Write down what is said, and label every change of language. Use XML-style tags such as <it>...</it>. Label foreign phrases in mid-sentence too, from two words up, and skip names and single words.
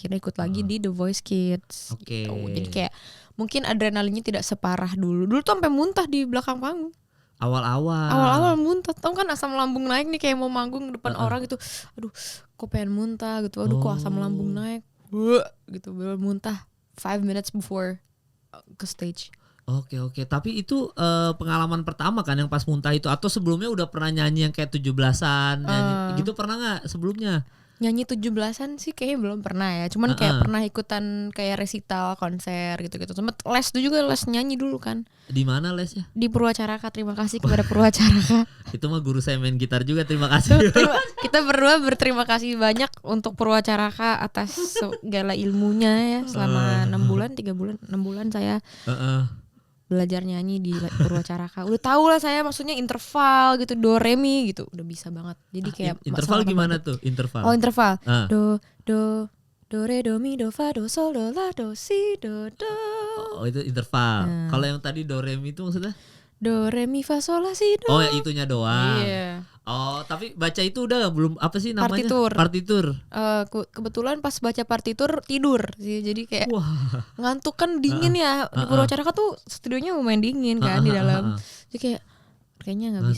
<id>Akhirnya ikut lagi di The Voice Kids. Gitu. Jadi kayak mungkin adrenalinnya tidak separah dulu. Dulu tuh sampai muntah di belakang panggung. Awal-awal muntah. Tau kan asam lambung naik nih, kayak mau manggung depan orang gitu. Aduh, kok pengen muntah gitu. Aduh, kok asam lambung naik. Gitu, belum muntah</id> <en>5 minutes before</en> <id>ke stage. Oke. Tapi itu pengalaman pertama kan yang pas muntah itu, atau sebelumnya udah pernah nyanyi yang kayak 17-an nyanyi gitu, pernah nggak sebelumnya? Nyanyi 17-an sih kayaknya belum pernah ya. Cuman kayak pernah ikutan kayak resital, konser gitu-gitu. Sempet les tuh juga, les nyanyi dulu kan. Di mana lesnya? Di Purwacaraka. Terima kasih kepada Purwacaraka. Itu mah guru saya main gitar juga, terima kasih. Kita berdua berterima kasih banyak untuk Purwacaraka atas segala ilmunya ya. Selama 6 bulan, 3 bulan, 6 bulan saya belajar nyanyi di Purwacaraka. Udah tau lah saya, maksudnya interval gitu, do re mi gitu, udah bisa banget. Jadi kayak interval gimana tuh? Interval. Oh, interval. Do re do mi do fa do sol do la do si do do. Oh, itu interval. Kalau yang tadi do re mi itu maksudnya? Do re mi fa sol la si do. Oh, ya itunya doang. Iya. Oh, tapi baca itu udah belum apa sih namanya? Partitur. Kebetulan pas baca partitur tidur sih. Jadi kayak ngantuk kan dingin ya. Di Purwacaraka tuh studionya lumayan dingin kan di dalam. Jadi kayak kayaknya nggak bisa.</id>